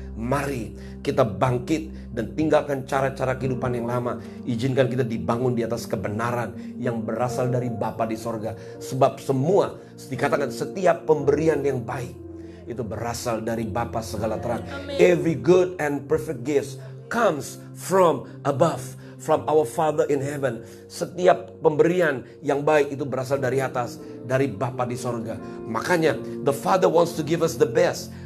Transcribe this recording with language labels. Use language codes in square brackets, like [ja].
[id] Mari kita bangkit dan tinggalkan cara-cara kehidupan yang lama. Izinkan kita dibangun di atas kebenaran yang berasal dari Bapa di sorga. Sebab semua, dikatakan setiap pemberian yang baik itu berasal dari Bapa segala terang. [en] Every good and perfect gift comes from above, from our Father in heaven. [id] Setiap pemberian yang baik itu berasal dari atas, dari Bapa di sorga. Makanya [en] the Father wants to give us the best.